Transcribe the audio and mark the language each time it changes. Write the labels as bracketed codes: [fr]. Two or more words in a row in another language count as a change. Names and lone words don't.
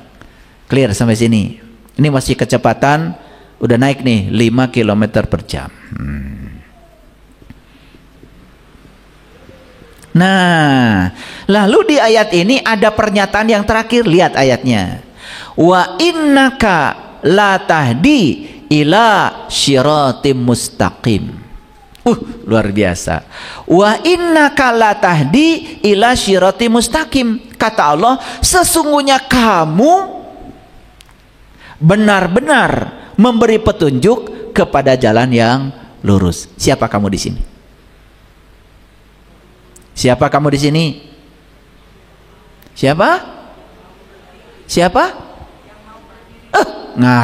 [id] Clear sampai sini? Ini masih kecepatan udah naik nih 5 km per jam. Nah, lalu di ayat ini ada pernyataan yang terakhir. Lihat ayatnya. [ar] وإنك لتهدي إلى صراط مستقيم. [id] Luar biasa. [ar] وإنك لتهدي إلى صراط مستقيم. [id] Kata Allah, sesungguhnya kamu benar-benar memberi petunjuk kepada jalan yang lurus. Siapa kamu di sini? Siapa kamu di sini? Siapa? Siapa?